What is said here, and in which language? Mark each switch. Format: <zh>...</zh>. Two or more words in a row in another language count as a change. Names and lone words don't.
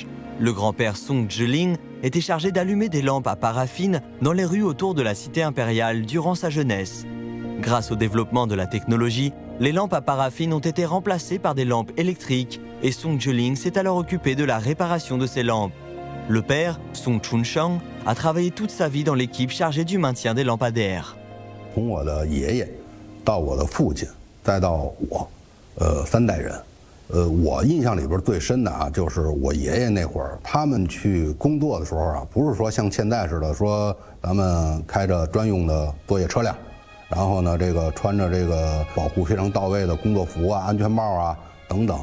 <fr>Le grand-père Song Zhiling était chargé d'allumer des lampes à paraffine dans les rues autour de la cité impériale durant sa jeunesse. Grâce au développement de la technologie, les lampes à paraffine ont été remplacées par des lampes électriques et Song Zhiling s'est alors occupé de la réparation de ces lampes. Le père, Song Chunsheng, a travaillé toute sa vie dans l'équipe chargée du maintien des lampadaires.</fr> <zh>从我的爷爷到我的父亲，再到我，3代人。我印象里边最深的啊，就是我爷爷那会儿，他们去工作的时候啊，不是说像现在似的，说咱们开着专用的作业车辆，然后呢，这个穿着这个保护非常到位的工作服啊、安全帽啊等等。</zh>